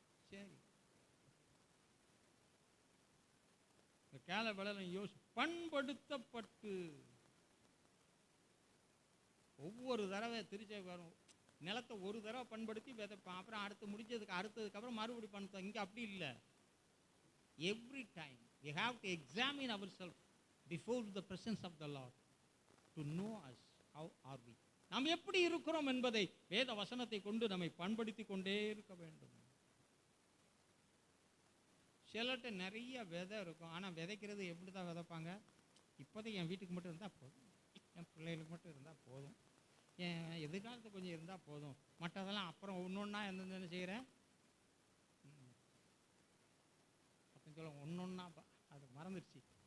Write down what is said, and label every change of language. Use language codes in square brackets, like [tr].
[ta] சரி, கேள விளை பண்படுத்தப்பட்டு ஒவ்வொரு தடவை திருச்சி வரும் நிலத்தை ஒரு தடவை பண்படுத்தி விதைப்பான். அப்புறம் அடுத்ததுக்கப்புறம் மறுபடி பண்ணுவோம். இங்கே அப்படி இல்லை. [en] Every time we have to examine ourselves before the presence of the Lord to know us. How are we? [ta] நாம் எப்படி இருக்கிறோம் என்பதை வேத வசனத்தை கொண்டு நம்மை பண்படுத்தி கொண்டே இருக்க வேண்டும். சிலர்கிட்ட நிறைய விதை இருக்கும். ஆனால் விதைக்கிறது எப்படி தான் விதைப்பாங்க, இப்போதைக்கு என் வீட்டுக்கு மட்டும் இருந்தால் போதும், என் பிள்ளைகளுக்கு மட்டும் இருந்தால் போதும், என் எதிர்காலத்துக்கு கொஞ்சம் இருந்தால் போதும், மற்றதெல்லாம் அப்புறம் ஒன்று ஒன்றா என்ன செய்கிறேன் அப்படின்னு சொல்ல ஒன்று ஒன்றா அது மறந்துடுச்சு.